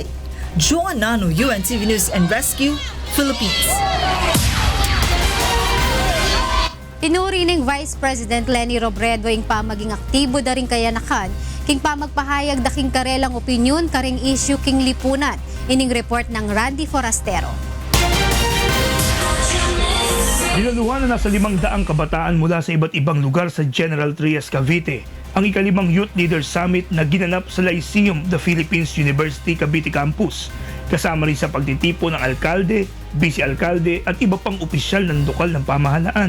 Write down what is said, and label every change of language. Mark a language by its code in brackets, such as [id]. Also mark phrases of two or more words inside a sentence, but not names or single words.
[pam] Joan Nano, UNTV News and Rescue, Philippines. Inuri ng [en] Vice President [pam] Leni Robredo ing pamaging aktibo da rin kayanakan king pamagpahayag da king karelang opinyon karing issue king lipunan. Ining report ng Randy Forastero. [tl] Dinaluhan na nasa 500 kabataan mula sa iba't ibang lugar sa General Trias, Cavite ang ika-5 Youth Leaders Summit na ginanap sa Lyceum The Philippines University Cavite Campus. Kasama rin sa pagtitipo ng alkalde, vice-alkalde at iba pang opisyal ng lokal ng pamahalaan.